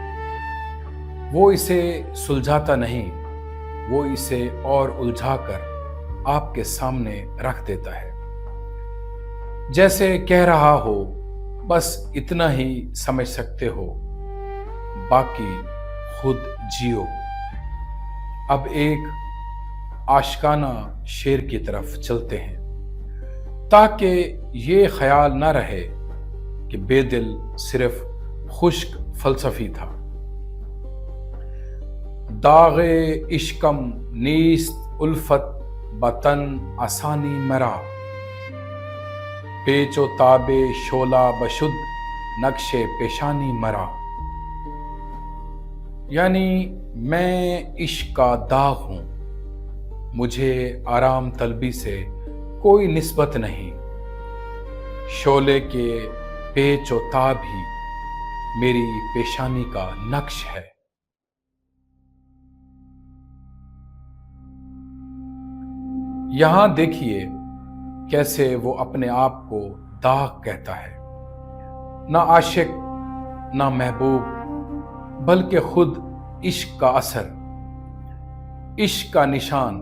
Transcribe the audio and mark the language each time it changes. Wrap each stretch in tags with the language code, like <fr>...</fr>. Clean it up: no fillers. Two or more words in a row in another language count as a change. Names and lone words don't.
<ur>وہ اسے سلجھاتا نہیں، وہ اسے اور الجھا کر آپ کے سامنے رکھ دیتا ہے، جیسے کہہ رہا ہو بس اتنا ہی سمجھ سکتے ہو، باقی خود جیو۔ اب ایک عاشقانہ شعر کی طرف چلتے ہیں، تاکہ یہ خیال نہ رہے کہ بے دل صرف خشک فلسفی تھا۔</ur> <fa>داغ عشقم نیست الفت بطن آسانی مرا، پیچ و تاب شعلہ بشد نقش پیشانی مرا۔</fa> <ur>یعنی میں عشق کا داغ ہوں، مجھے آرام طلبی سے کوئی نسبت نہیں، شعلے کے پیچ و تاب ہی میری پیشانی کا نقش ہے۔ یہاں دیکھیے کیسے وہ اپنے آپ کو داغ کہتا ہے، نہ عاشق نہ محبوب، بلکہ خود عشق کا اثر، عشق کا نشان۔</ur>